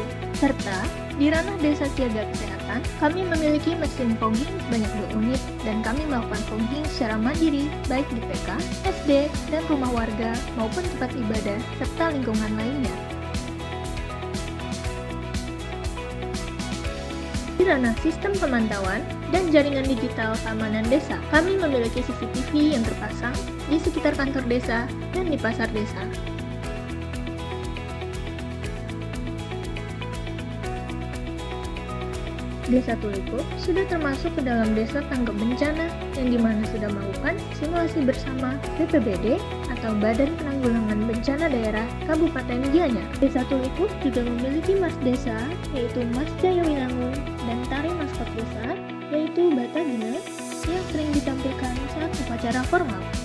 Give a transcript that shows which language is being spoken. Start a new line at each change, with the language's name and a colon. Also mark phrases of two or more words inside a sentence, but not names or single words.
Indonesian: Serta di ranah desa siaga kesehatan, kami memiliki mesin fogging sebanyak 2 unit dan kami melakukan fogging secara mandiri baik di PK, SD, dan rumah warga maupun tempat ibadah serta lingkungan lainnya. Di ranah sistem pemantauan dan jaringan digital keamanan desa, kami memiliki CCTV yang terpasang di sekitar kantor desa dan di pasar desa. Desa Tulikup sudah termasuk ke dalam desa tanggap bencana yang dimana sudah melakukan simulasi bersama BPBD atau Badan Penanggulangan Bencana Daerah Kabupaten Gianyar. Desa Tulikup juga memiliki mas desa yaitu Mas Jayawinangun dan tari maskot desa yaitu Batagina yang sering ditampilkan saat upacara formal.